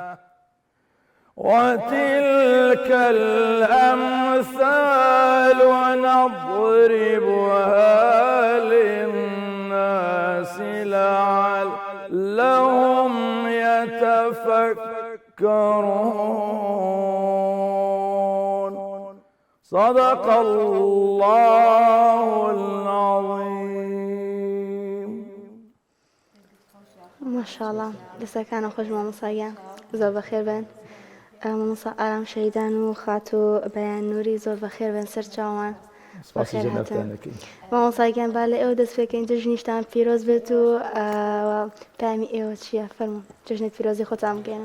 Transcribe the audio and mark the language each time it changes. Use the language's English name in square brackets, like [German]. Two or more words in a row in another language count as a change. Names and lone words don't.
[Arabic] وتلك الأمثال نضربها للناس لعلهم يتفكرون. صدق الله العظيم. ما شاء الله لسه كانوا [Central Kurdish] خوش مامۆسایان زۆر بەخێر بن. مامۆسا ئارام شەیدان و خات و بەیان نووری زۆر بەخێر بن سەر چاوان. بەخێر هاتن. مامۆسایان با لە ئێوە دەست پێکەین جژنیشتان پیرۆز بێت و پامی ئێوە چییە؟ فەرموون جژنێک پیرۆزی خۆتان بگەێنن.